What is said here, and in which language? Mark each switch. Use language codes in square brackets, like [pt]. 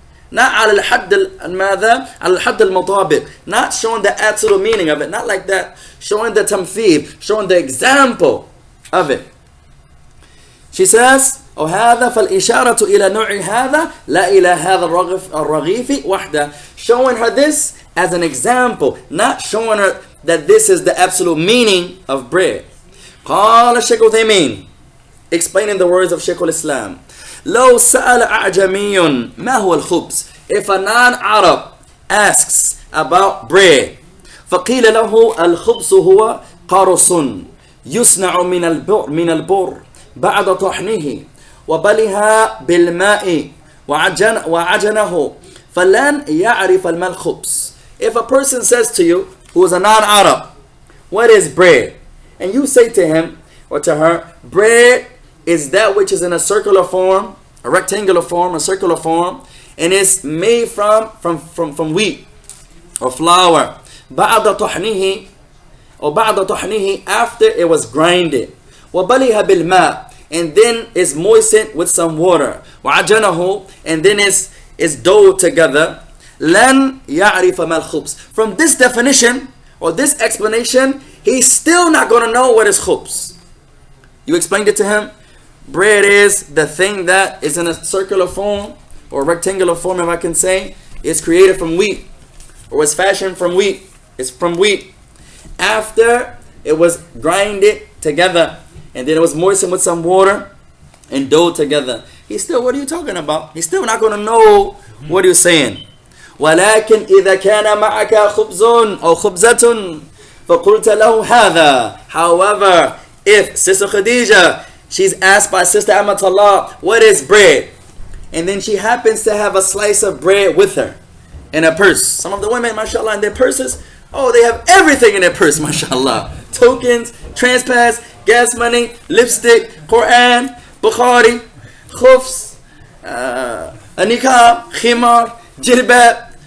[en] Not [ar] على الحد المطابق. [en] Not showing the absolute meaning of it. Not like that. Showing the tamthil. Showing the example of it. She says, وهذا فالإشارة إلى نوع هذا لا إلى هذا الرغيف وحده. Showing her this as an example. Not showing her that this is the absolute meaning of bread. [ar] قال الشيخ عثيمين, [en] explaining the words of Shaykh al-Islam. [ar] لو سأل أعجمي ما هو الخبز? [en] If a non-Arab asks about bread, [ar] فقيل له الخبز هو قرص يصنع من البر بعد طحنه وبلها بالماء وعجنه فلن يعرف ما الخبز. [en] If a person says to you, who is a non-Arab, what is bread? And you say to him or to her, bread is that which is in a circular form, a rectangular form, a circular form, and it's made from wheat or flour. [ar] بعد طحنه [en] or بعد طحنه, after it was grinded. [ar] وبلها بالماء, [en] and then it's moistened with some water. [ar] وعجنه, [en] and then it's doughed together. [ar] لن يعرف ما الخبز. [en] From this definition or this explanation, he's still not going to know what is khubz. You explained it to him. Bread is the thing that is in a circular form or rectangular form, if I can say. It's created from wheat, or was fashioned from wheat. It's from wheat. After it was grinded together, and then it was moistened with some water and dough together. He's still, what are you talking about? He's still not going to know what you're saying. [ar] ولكن إذا كان معك خبز أو خبزة فقلت له هذا. [en] However, if Sister Khadija, she's asked by Sister Amatullah, what is bread? And then she happens to have a slice of bread with her in a purse. Some of the women, mashallah, in their purses, oh, they have everything in their purse, mashallah. Tokens, transpass, gas money, lipstick, Quran, Bukhari, khufs, a niqab, khimar, jilbab.